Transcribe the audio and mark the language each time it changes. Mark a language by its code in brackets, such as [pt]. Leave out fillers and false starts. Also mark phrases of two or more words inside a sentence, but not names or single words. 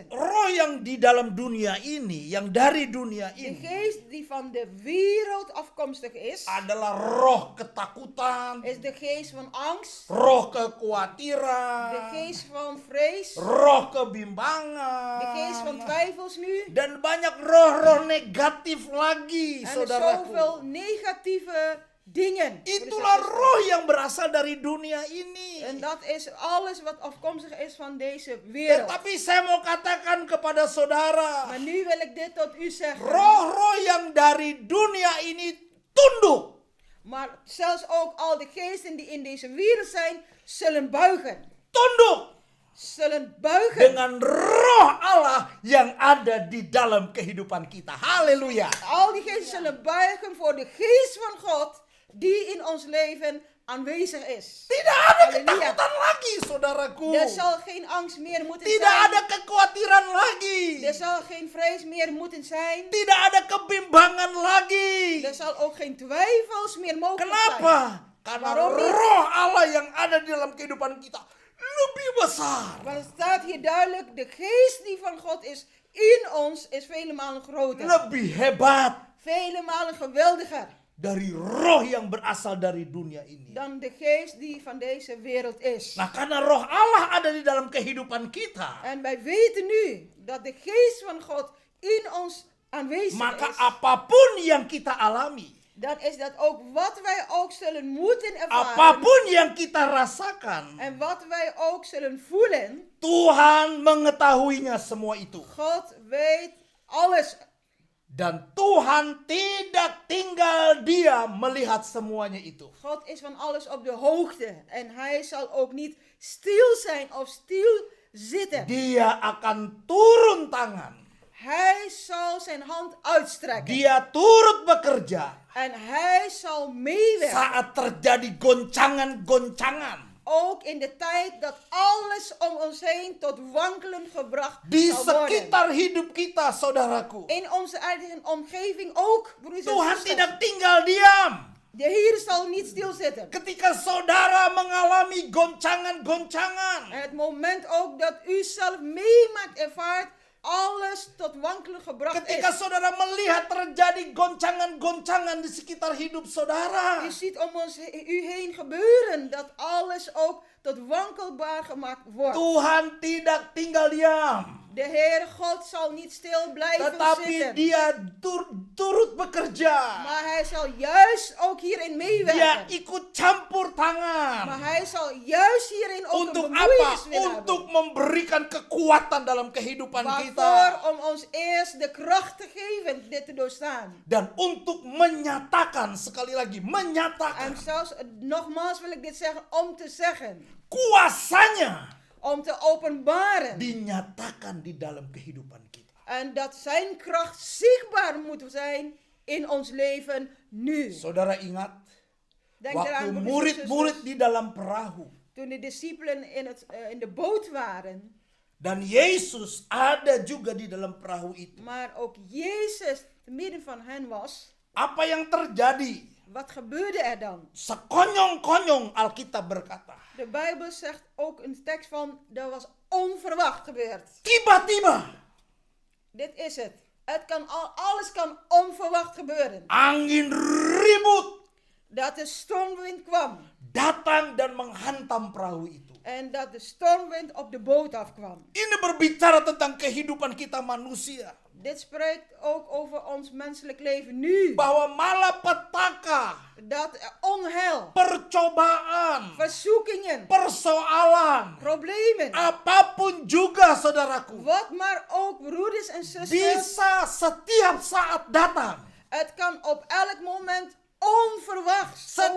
[id] Roh yang di dalam dunia ini, yang dari dunia [nl] De [id] ini, [nl] geest die van de wereld afkomstig is, [id] adalah roh ketakutan, [nl] is de geest van angst, [id] roh [nl] de [id] kekhawatiran, [nl] geest van vrees, [id] roh kebimbangan, [nl] de geest van twijfels nu. [id] dan banyak roh-roh negatif lagi, [nl] En er [id] saudaraku. [nl] zoveel negatieve dingen. [id] Itulah roh yang berasal dari dunia ini. [nl] En dat is alles wat afkomstig is van deze wereld. [id] Tetapi saya mau katakan kepada saudara, [nl] Maar nu wil ik dit tot u zeggen. [id] roh-roh yang dari dunia ini tunduk. [nl] Maar zelfs ook al de geesten die in deze wereld zijn, zullen buigen. [id] Tunduk. [nl] zullen buigen. [id] dengan roh Allah yang ada di dalam kehidupan kita. Haleluya. [nl] Al die geesten zullen buigen voor de geest van God die in ons leven aanwezig is. [id] Tidak ada Haleluya. ketakutan lagi, saudaraku. [nl] Er zal geen angst meer moeten [id] Tidak [nl] zijn. [id] ada kekhawatiran lagi. [nl] Er zal geen vrees meer moeten zijn. [id] Tidak ada kebimbangan lagi. [nl] Er zal ook geen twijfels meer mogelijk zijn. [id] Kenapa? Karena [nl] Waarom niet? [id] roh Allah yang ada di dalam kehidupan kita lebih besar. [nl] Want het staat hier duidelijk, de geest die van God is in ons is vele malen groter. [id] Lebih hebat [nl] Vele malen geweldiger [id] dari roh yang berasal dari dunia ini. [nl] dan de geest die van deze wereld is. [id] Nah, karena roh Allah ada di dalam kehidupan kita, [nl] En wij weten nu dat de geest van God in ons aanwezig [id] maka [nl] is. [id] apapun yang kita alami, [nl] Dan is dat ook wat wij ook zullen moeten ervaren. [id] apapun yang kita rasakan, [nl] En wat wij ook zullen voelen. [id] Tuhan mengetahuinya semua itu. [nl] God weet alles. [id] Dan Tuhan tidak tinggal diam melihat semuanya itu. [nl] God is van alles op de hoogte. En hij zal ook niet stil zijn of stil zitten. [id] Dia akan turun tangan. [nl] Hij zal zijn hand uitstrekken. [id] Dia turut bekerja [nl] En hij zal meewerken. [id] saat terjadi goncangan-goncangan [nl] Ook in de tijd dat alles om ons heen tot wankelen gebracht [id] di [nl] zal worden. [id] sekitar hidup kita, saudaraku. [nl] In onze eigen omgeving ook, broers en [id] Tuhan [nl] zusters. [id] tidak tinggal diam. [nl] De Heer zal niet stilzitten. [id] Ketika saudara mengalami goncangan-goncangan, [nl] En het moment ook dat u zelf meemaakt, ervaart, alles tot wankelen gebracht [id] ketika [nl] is. [id] saudara melihat terjadi goncangan-goncangan di sekitar hidup saudara, [nl] U ziet om u heen gebeuren dat alles ook tot wankelbaar gemaakt wordt. [id] Tuhan tidak tinggal diam. [nl] De Heer God zal niet stil blijven [id] Tetapi [nl] zitten. [id] dia turut bekerja. [nl] Maar hij zal juist ook hierin [id] Dia [nl] meewerken. [id] ikut campur [nl] Maar [id] tangan. [nl] hij zal juist hierin ook [id] Untuk [nl] een [id] apa? [nl] bemoeienis willen [id] Untuk [nl] hebben. [id] memberikan kekuatan dalam kehidupan [nl] Waarvoor? [id] kita. [nl] Om ons eerst de kracht te geven dit te doorstaan. [id] Dan untuk menyatakan, sekali lagi, [nl] En [id] menyatakan [nl] zelfs, nogmaals wil ik dit zeggen, om te zeggen. [id] kuasanya [nl] Om te openbaren. [id] dinyatakan di dalam kehidupan kita. [nl] En dat zijn kracht zichtbaar moet zijn in ons leven nu. [id] Saudara ingat, [nl] Denk [id] waktu [nl] eraan, broeders en [id] murid-murid [nl] zusters, [id] di dalam perahu [nl] toen de discipelen in de boot waren. [id] dan Yesus ada juga di dalam perahu itu. [nl] Maar ook Jezus te midden van hen was. [id] Apa yang terjadi? [nl] Wat gebeurde er dan? [id] Sekonyong-konyong Alkitab berkata, [nl] De Bijbel zegt ook een tekst van, dat was onverwacht gebeurd. [id] tiba-tiba [nl] Dit is het. Alles kan onverwacht gebeuren. [id] angin ribut [nl] Dat de stormwind kwam. [id] datang dan menghantam perahu itu. [nl] En dat de stormwind op de boot afkwam. [id] Ini berbicara tentang kehidupan kita manusia. [nl] Dit spreekt ook over ons menselijk leven nu. [id] Bahwa malapetaka, [nl] Dat onheil, [id] percobaan, [nl] verzoekingen, [id] persoalan, [nl] problemen, [id] apapun juga saudaraku, [nl] wat maar ook broeders en zusters, [id] bisa setiap saat datang. [nl] het kan op elk moment onverwachts komen.